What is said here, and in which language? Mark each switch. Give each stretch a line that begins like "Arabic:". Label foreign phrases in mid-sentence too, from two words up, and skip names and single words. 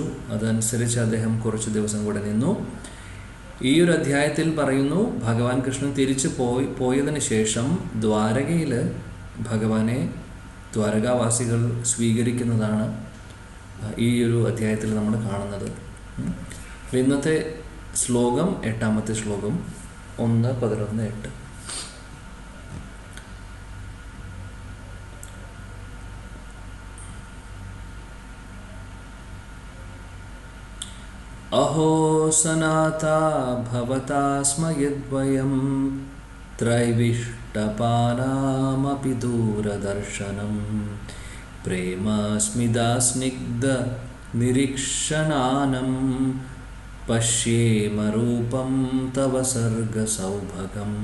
Malayalam: അതനുസരിച്ച് അദ്ദേഹം കുറച്ച് ദിവസം കൂടെ നിന്നു. ഈ ഒരു അധ്യായത്തിൽ പറയുന്നു ഭഗവാൻ കൃഷ്ണൻ തിരിച്ച് പോയതിന് ശേഷം ദ്വാരകയിൽ ഭഗവാനെ ദ്വാരകാവാസികൾ സ്വീകരിക്കുന്നതാണ് ഈ ഒരു അധ്യായത്തിൽ നമ്മൾ കാണുന്നത്. ഇന്നത്തെ ശ്ലോകം 8ാമത്തെ ശ്ലോകം 1:11-8.
Sanskrit: अहो सनाता भवता स्म यद्वयं त्रैविष्टपानामपि दूरदर्शनं प्रेमस्मिदास्निग्ध निरीक्षणानं पश्येम रूपं तव सर्गसौभगम्।